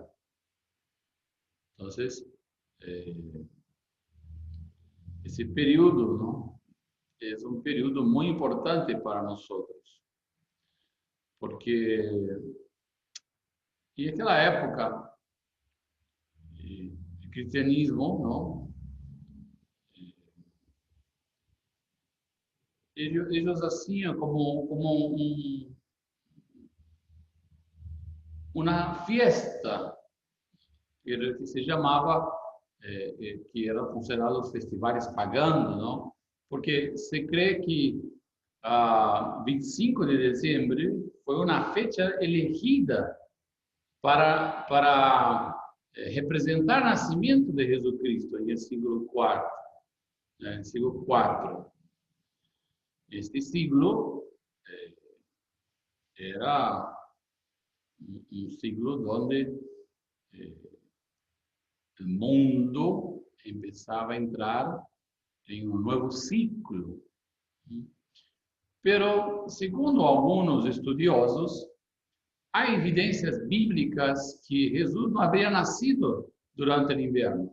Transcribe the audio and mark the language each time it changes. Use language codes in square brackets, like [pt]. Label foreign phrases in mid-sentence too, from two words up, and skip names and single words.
[pt] Então, esse período, não, é um período muito importante para nós, porque em aquela época o cristianismo, não, [es] Ellos hacían como una fiesta [pt] que se chamava, que eram considerados festivais paganos, não? Porque se crê que 25 de dezembro foi uma [es] fecha elegida [pt] para representar o nascimento de Jesus Cristo no século IV, né? Século IV. [es] Este siglo [pt] era um siglo onde o mundo começava a entrar em um novo ciclo. Pero, segundo alguns estudiosos, há evidências bíblicas que Jesus não havia nascido durante o inverno.